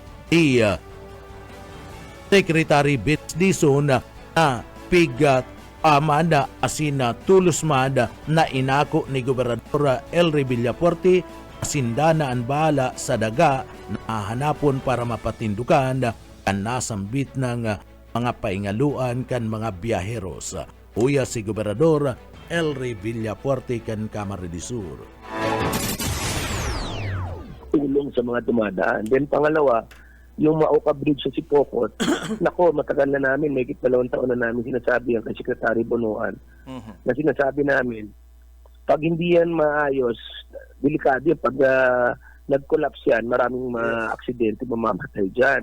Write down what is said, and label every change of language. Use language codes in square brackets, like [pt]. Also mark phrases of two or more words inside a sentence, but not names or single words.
[bik] Secretary Vince Dizon na amanda asin tulos man na inako ni Gobernador Elry Villafuerte asindana ang bahala sa daga na hanapon para mapatindukan kan nasambit ng mga paingaluan kan mga biyaheros. Uya si Gobernador Elry Villafuerte kan Camarines Sur. [tl] tulong sa mga dumadaan. Then pangalawa, yung Mauka Bridge sa Sipokot, nako, matagal na namin, may 2 taon na namin sinasabi yan kay Secretary Bunuan, na sinasabi namin, pag hindi yan maayos, delikado yan. Pag nag-collapse yan, maraming mga aksidente, mamamatay dyan.